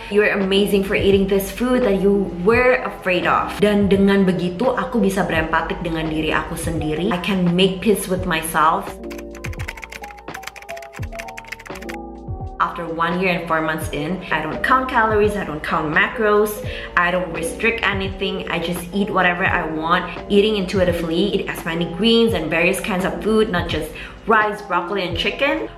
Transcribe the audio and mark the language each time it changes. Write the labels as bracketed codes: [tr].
[en] You're amazing for eating this food that you were afraid of. [id] Dan dengan begitu, aku bisa berempatik dengan diri aku sendiri. [en] I can make peace with myself. After 1 year and 4 months in. I don't count calories, I don't count macros, I don't restrict anything. I just eat whatever I want, eating intuitively, eat as many greens and various kinds of food, not just rice, broccoli, and chicken.